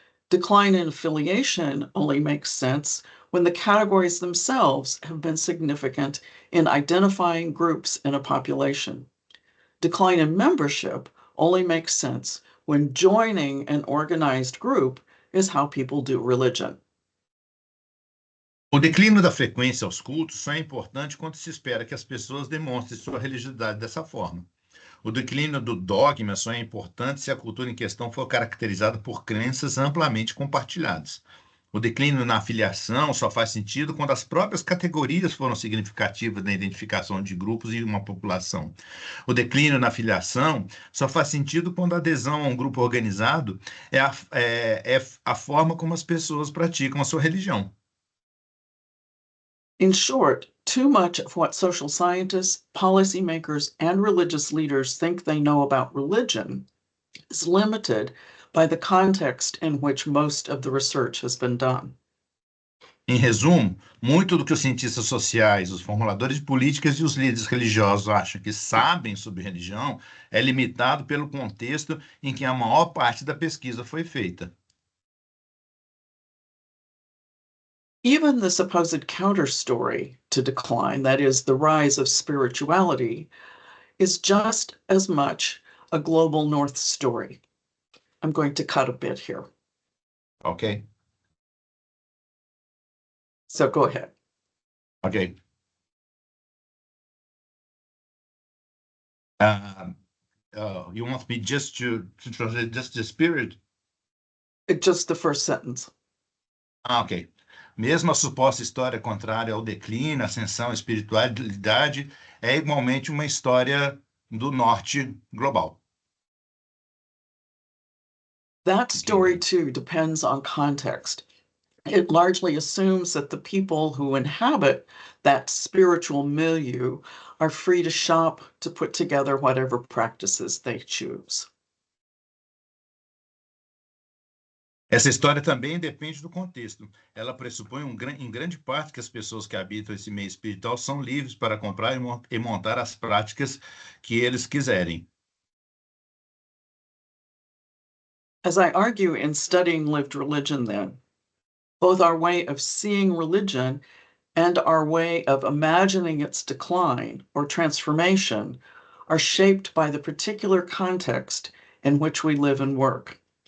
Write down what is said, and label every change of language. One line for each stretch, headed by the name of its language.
English: Decline in affiliation only makes sense when the categories themselves have been significant in identifying groups in a population. Decline in membership only makes sense when joining an organized group is how people do religion.
Portuguese: O declínio da frequência aos cultos só é importante quando se espera que as pessoas demonstrem sua religiosidade dessa forma. O declínio do dogma só é importante se a cultura em questão for caracterizada por crenças amplamente compartilhadas. O declínio na afiliação só faz sentido quando as próprias categorias foram significativas na identificação de grupos e uma população. O declínio na afiliação só faz sentido quando a adesão a um grupo organizado é a forma como as pessoas praticam a sua religião.
English: In short, too much of what social scientists, policymakers, and religious leaders think they know about religion is limited by the context in which most of the research has been done.
Portuguese: Em resumo, muito do que os cientistas sociais, os formuladores de políticas e os líderes religiosos acham que sabem sobre religião é limitado pelo contexto em que a maior parte da pesquisa foi feita.
English: Even the supposed counter story to decline, that is, the rise of spirituality, is just as much a global North story. I'm going to cut a bit here. Ok? So go ahead. Ok. Ah, you want me just to translate just the spirit? Just the first sentence. Ah, ok.
Portuguese: Mesmo a suposta história contrária ao declínio, ascensão e espiritualidade é igualmente uma história do norte global.
English: That story, too, depends on context. It largely assumes that the people who inhabit that spiritual milieu are free to shop to put together whatever practices they choose.
Portuguese: Essa história também depende do contexto. Ela pressupõe em grande parte que as pessoas que habitam esse meio espiritual são livres para comprar e montar as práticas que eles quiserem.
English: As I argue in studying lived religion, then, both our way of seeing religion and our way of imagining its decline or transformation are shaped by the particular context in which we live and work.